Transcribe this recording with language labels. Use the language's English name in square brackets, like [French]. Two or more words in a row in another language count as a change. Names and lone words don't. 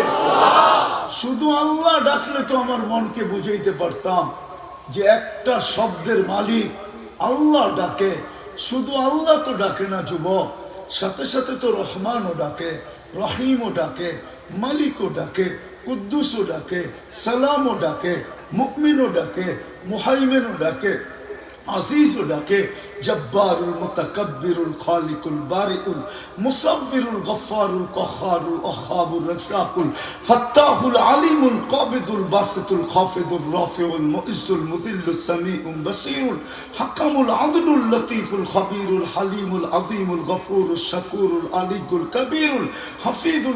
[Bangla] শুধু আল্লাহ ডাকলে তো আমার মনকে বুঝাইতে পারতাম যে একটা শব্দের মালিক আল্লাহ ডাকে। শুধু আল্লাহ তো ডাকে না যুবক, সাথে সাথে তো রহমানও ডাকে, রহিমও ডাকে, মালিকও ডাকে, কুদ্দুসও ডাকে, সালামও ডাকে, মুমিনও ডাকে, মুহাইমিনও ডাকে, আজিজও ডাকে, [Arabic] الجبار المتكبر الخالق البارئ المصور الغفار القهار الوهاب الرزاق الفتاح العليم القابض الباسط الخافض الرافع المعز المذل السميع البصير الحكم العدل اللطيف الخبير الحليم العظيم الغفور الشكور العلي الكبير الحفيظ